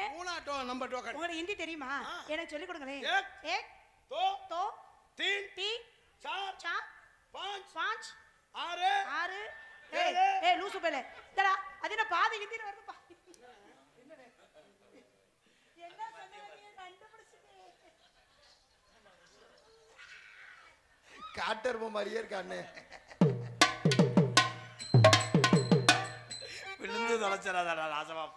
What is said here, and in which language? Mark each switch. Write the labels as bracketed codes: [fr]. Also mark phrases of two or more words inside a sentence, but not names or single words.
[en] number token [ta] உங்களுக்கு ஹிந்தி தெரியுமா? எனக்கு சொல்லி கொடுங்களேன். [hi] एक दो दो तीन तीन चार चार पाँच पाँच [ta] ஆறு ஆறு. ஏய் லூசு பேலே, இதடா அது என்ன பாதி ஹிந்தில வருதுப்பா. என்ன சொன்னீங்க? கண்டுபிடிச்சிட்டேன். காட்டர்ம மாதிரியே இருக்கானே. விழுந்து தொலைச்சறாதடா ராசமா போ.